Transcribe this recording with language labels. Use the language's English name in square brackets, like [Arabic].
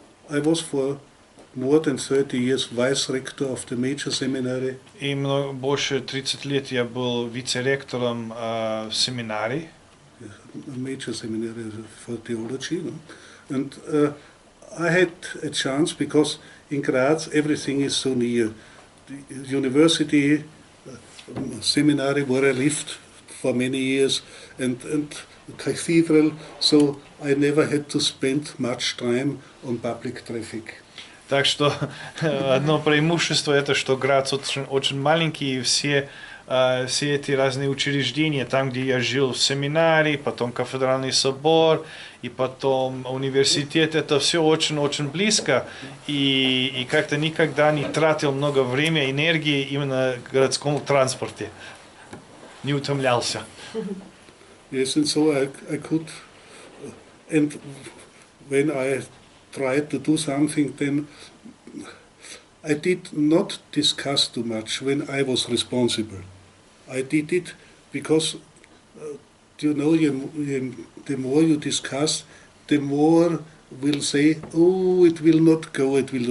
[English] I was for more than 30 years vice rector of the major seminary. [Russian] И больше 30 лет я был вице-ректором в семинарии. [English] A major seminary for theology, no? And I had a chance because in Graz everything is so near. The university, seminary where I lived for many years, and cathedral, so I never had to spend much time on public traffic. [Russian] Так что одно преимущество это, что Грац очень маленький, и все эти разные учреждения, там, где я жил в семинарии, потом кафедральный собор, и потом университет, это все очень-очень близко, и как-то никогда не тратил много времени, энергии именно в городском транспорте, не утомлялся. [English] Yes, and so I could, and when I tried to do something, then I did not discuss too much when I was responsible. I did it because, the more you discuss, the more will say, oh, it will not go.